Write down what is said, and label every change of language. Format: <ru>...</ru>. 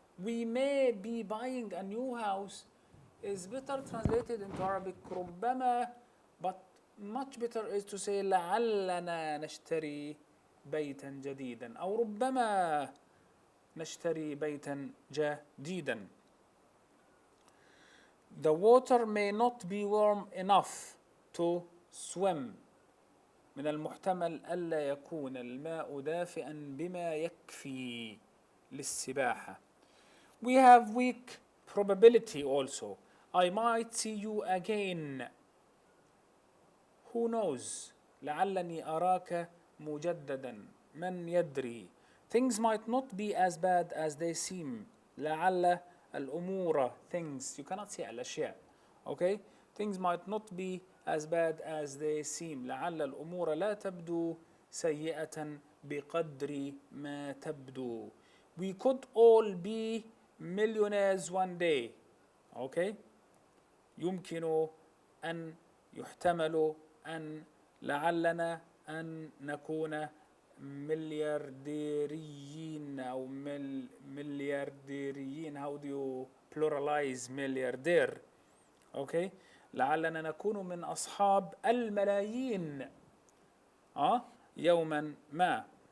<en>We may be buying a new house is better translated into Arabic ربما, but much better is to say</en> <ar>لعلنا نشتري بيتا جديدا</ar> <en>أو ربما نشتري بيتا جديدا. The water may not be warm enough to swim.</en> <ar>من المحتمل ألا يكون الماء دافئا بما يكفي للسباحة.</ar> <en>We have weak probability also. I might see you again. Who knows?</en> <ar>لعلني أراك مجددا. من يدري?</ar> <en>Things might not be as bad as they seem.</en> <ar>لعل الأمور,</ar> <en>things, you cannot say الأشياء. Okay? Things might not be as bad as they seem.</en> <ar>لعل الأمور لا تبدو سيئة بقدر ما تبدو.</ar> <en>We could all be millionaires one day. Okay?</en> <ar>يمكن أن يحتمل أن لعلنا أن نكون مليارديريين أو مليارديريين.</ar> <en>How do you pluralize ملياردير? Okay?</en> <ar>لعلنا نكون من أصحاب الملايين يوما ما.</ar>